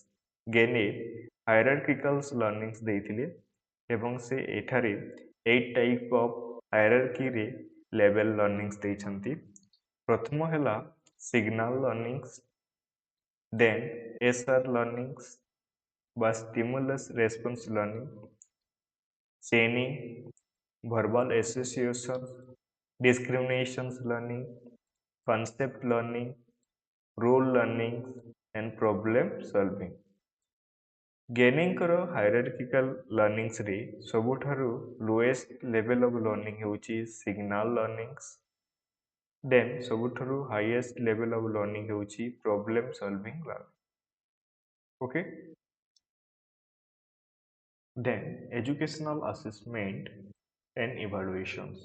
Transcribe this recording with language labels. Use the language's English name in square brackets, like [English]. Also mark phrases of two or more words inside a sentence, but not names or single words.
[English] ଗେନେ hierarchical learnings [Odia] ଦେଇଥିଲେ ଏବଂ ସେ ଏଠାରେ [English] 8 type of hierarchy level learnings ଦେଇଛନ୍ତି। [Odia] ପ୍ରଥମ ହେଲା [English] signal learnings, then SR learnings ବା stimulus response learning, chaining, verbal association, discriminations learning, concept learning, role learning and problem solving। ଗେନିଙ୍କର hierarchical learnings ସବୁଠାରୁ lowest level of learning ହେଉଛି signal learnings. ଦେନ୍ ସବୁଠାରୁ highest level of learning ହେଉଛି problem solving learning. okay, then educational assessment and evaluations.